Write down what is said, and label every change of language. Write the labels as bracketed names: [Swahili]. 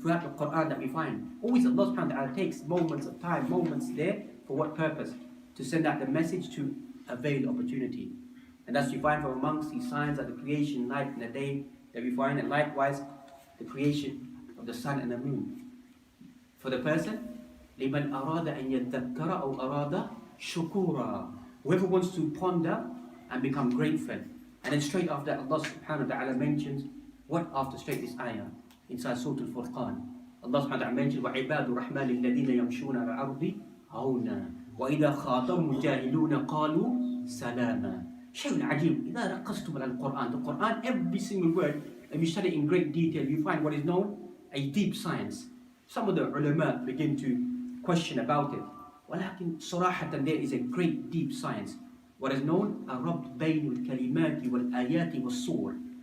[English] Throughout the Qur'an that we find, always Allah subhanahu wa ta'ala takes moments of time, moments there, for what purpose? To send out the message to avail the opportunity. And that's you find from amongst these signs of the creation, night and the day that we find, and likewise the creation of the sun and the moon. For the person, [Arabic] لِمَنْ أَرَادَ أَنْ يَذَّكَّرَ أَوْ أَرَادَ شُكُورًا. [English] Whoever wants to ponder and become grateful. And then straight after that, Allah subhanahu wa ta'ala mentions, what after straight this ayah? Inside Surah Al-Furqan. [Arabic] Allah subhanahu wa ta'ala mentions, وَعِبَادُ الرَّحْمَنِ الَّذِينَ يَمْشُونَ عَلَى الْأَرْضِ هَوْنًا وَإِذَا خَاطَبَهُمُ الْجَاهِلُونَ قَالُوا سَلَامًا. شيء عجيب. إذا ركزتم على القرآن, [English] the Quran, every single word, if you study in great detail, you find what is known a deep science. Some of the ulama begin to question about it. [Arabic] ولكن صراحة [English] there is a great deep science. What is known [Arabic] الربط بين الكلمات والآيات والصور.